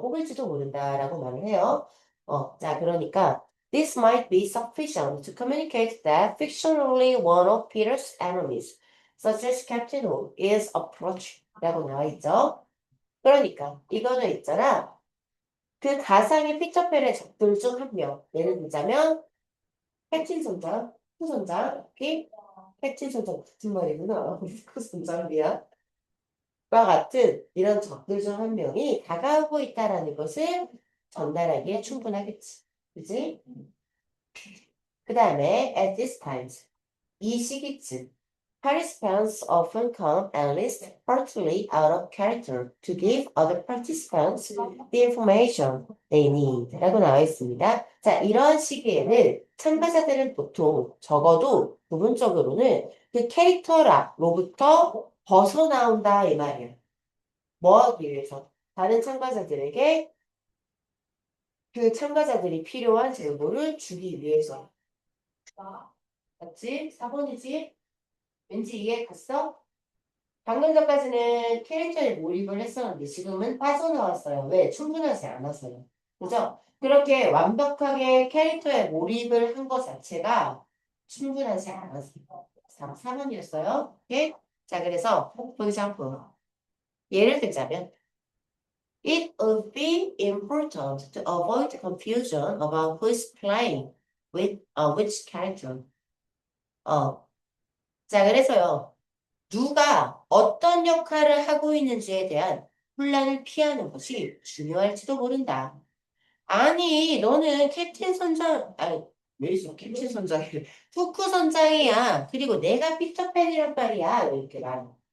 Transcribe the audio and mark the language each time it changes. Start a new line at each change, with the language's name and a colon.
Korean: 뽑을지도 모른다라고 말을 해요. 자, 그러니까
English: this might be sufficient to communicate that fictionally one of Peter's enemies, such as Captain Hook, is approach
Korean: 라고 나와 있죠. 그러니까 이거는 있잖아. 그 가상의 피터팬의 적들 중 한 명. 예를 들자면 캡틴 선장, 후 선장, 오케이? 캡틴 선장 같은 말이구나. 후 선장 미안. 과 같은 이런 적들 중 한 명이 다가오고 있다라는 것을 전달하기에 충분하겠지. 그지? 그 다음에
English: at this time,
Korean: 이 시기쯤
English: participants often come at least partly out of character to give other participants the information they need
Korean: 라고 나와 있습니다. 자, 이러한 시기에는 참가자들은 보통 적어도 부분적으로는 그 캐릭터로부터 벗어나온다 이 말이야. 뭐 하기 위해서? 다른 참가자들에게 그 참가자들이 필요한 정보를 주기 위해서. 맞지? 4번이지? 왠지 이해 갔어? 방금 전까지는 캐릭터에 몰입을 했었는데 지금은 빠져나왔어요. 왜? 충분하지 않았어요. 그죠? 그렇게 완벽하게 캐릭터에 몰입을 한 것 자체가 충분하지 않았어요. 4번이었어요. 오케이? 자, 그래서
English: for
Korean: 예를 들자면
English: it would be important to avoid confusion about who is playing with which character.
Korean: 자, 그래서요. 누가 어떤 역할을 하고 있는지에 대한 혼란을 피하는 것이 중요할지도 모른다. 아니, 너는 캡틴 선장, 아니, 왜 있어? 캡틴 선장이 후크 선장이야. 그리고 내가 피터팬이란 말이야. 이렇게 말.